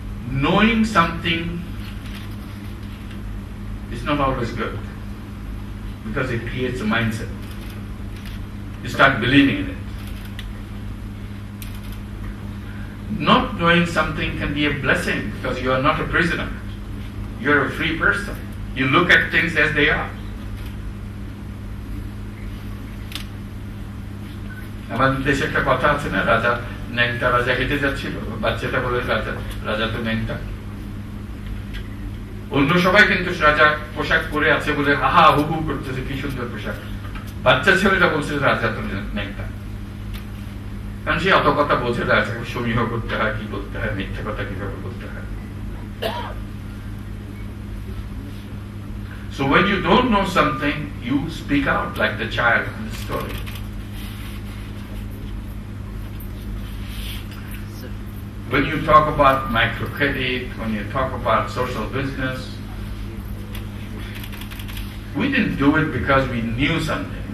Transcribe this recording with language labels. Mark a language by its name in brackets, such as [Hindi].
[English] Knowing something is not always good because it creates a mindset. You start believing in it. Not knowing something can be a blessing because you are not a prisoner. You are a free person. You look at things as they are. [Bangla] আমাদের দেশে একটা কথা আছে না, রাজা ন্যাংটা রাজা হেঁটে যাচ্ছিল, বাচ্চাটা বলে রাজা তো ন্যাংটা। অন্য সবাই কিন্তু রাজা পোশাক পরে আছে বলে হাহা হুহু করতেছে, কি সুন্দর পোশাক। বাচ্চা ছেলেটা বলছে রাজা তো ন্যাংটা। কারণ সে অত কথা বোঝে না, সমীহ করতে হয়, কি বলতে হয়, মিথ্যা কথা কিভাবে বলতে হয়। [English] So when you don't know something, you speak out like the child in the story. When you talk about microcredit, when you talk about social business, we didn't do it because we knew something.